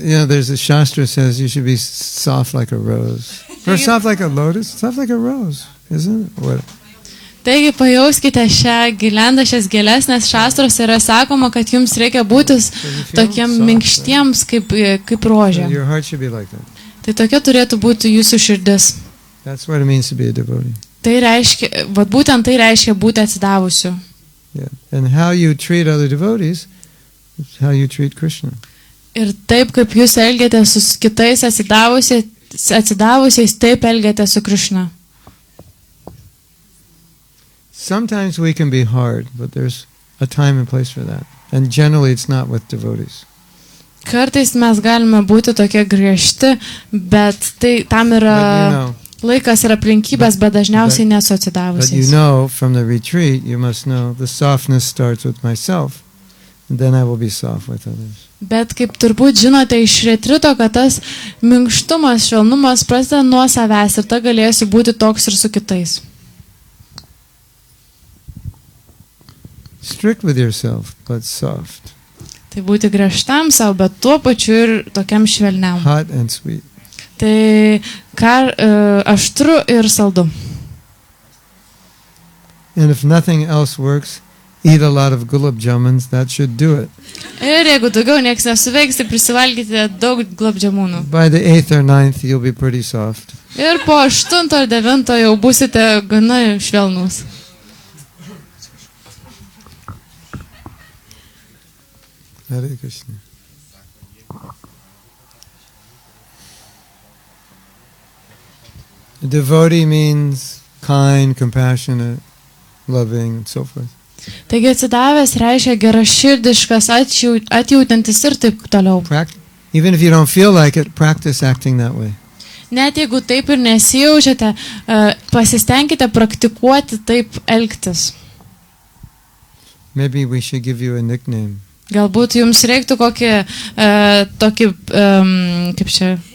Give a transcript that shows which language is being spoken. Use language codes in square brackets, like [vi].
[en] There's a shastra says you should be soft like a rose. Or soft like a lotus. Soft like a rose, isn't it? What? [lt] Taigi pajauskite šią gilendą, šias gėles, nes šastros yra sakoma, kad jums reikia būti tokiem minkštiems kaip rožė. [en] Your heart should be like that. [lt] Tai tokia turėtų būti jūsų širdis. [en] That's what it means to be a devotee. [lt] Tai reiškia, būtent tai reiškia būti atsidavusiu. [en] Yeah. And how you treat other devotees is how you treat Krishna. [lt] Ir taip, kaip jūs elgiate su kitais atsidavusiais, taip elgiate su Krishna. [en] Sometimes we can be hard, but there's a time and place for that. And generally it's not with devotees. [lt] Kartais mes galime būti tokie griežti, bet tai tam yra laikas ir aplinkybės, bet dažniausiai nesu [en] But you [lt] atsidavusiais. [en] know from the retreat, you must know the softness starts with myself, and then I will be soft with others. [lt] Bet kaip turbūt žinote iš retrito, kad tas minkštumas, švelnumas prasideda nuo savęs ir ta galėsiu būti toks ir su kitais. [en] Strict with yourself, but soft. [lt] Tai būti griežtam savo, bet tuo pačiu ir tokiam švelniam. [en] Hot and sweet. [lt] Tai aštru ir saldu. [en] And if nothing else works, eat a lot of gulab jamans, that should do it. [lt] Ir jeigu daugiau nieks nesuveiks, tai prisivalgyti daug globdžiamūnų. [en] By the 8th or 9th, you'll be pretty soft. [lt] Ir po 8 ar 9 jau būsite gana švelnus. [sa] Hare Krishna. [en] A devotee means kind, compassionate, loving, and so forth. [lt] Taigi atsidavęs reiškia geraširdiškas, atjautantis ir taip toliau. [en] Even if you don't feel like it, practice acting that way. [lt] Net jeigu taip ir nesijaučiate, pasistengkite praktikuoti taip elgtis. [en] Maybe we should give you a nickname. [lt] Galbūt jums reiktų kokį tokį, kaip čia,